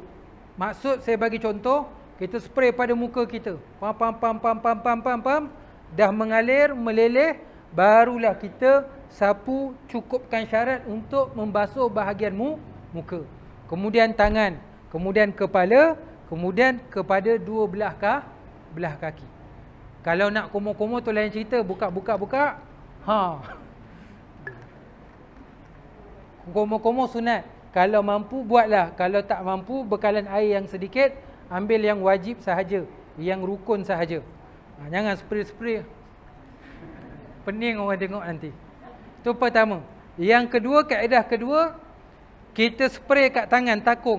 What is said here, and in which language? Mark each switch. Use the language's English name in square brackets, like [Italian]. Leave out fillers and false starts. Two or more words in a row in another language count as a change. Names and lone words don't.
[Malay] Maksud saya bagi contoh, kita spray pada muka kita, pam, dah mengalir, meleleh, barulah kita sapu, cukupkan syarat untuk membasuh bahagian muka, kemudian tangan, kemudian kepala, kemudian kepada dua belah kaki. Kalau nak komo-komo tu lain cerita, buka. Komo-komo sunat. Kalau mampu buatlah, kalau tak mampu bekalan air yang sedikit, ambil yang wajib sahaja, yang rukun sahaja. Jangan spray. Pening orang tengok nanti. Itu pertama. Yang kedua, kaedah kedua, kita spray kat tangan, takung.